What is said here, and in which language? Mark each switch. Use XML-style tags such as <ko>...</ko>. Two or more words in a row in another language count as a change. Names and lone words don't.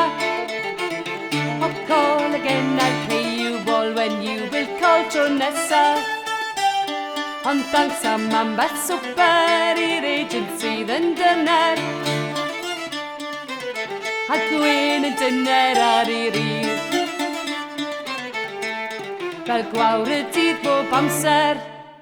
<en>O call again, I'll pay you all when you will call</en> <cy>tro nesa. Ond thanks am ambell swper i'r agent sydd yn dyner. A gwyn yn dyner ar ei rif. Fel gwawr y dydd bob amser.</cy>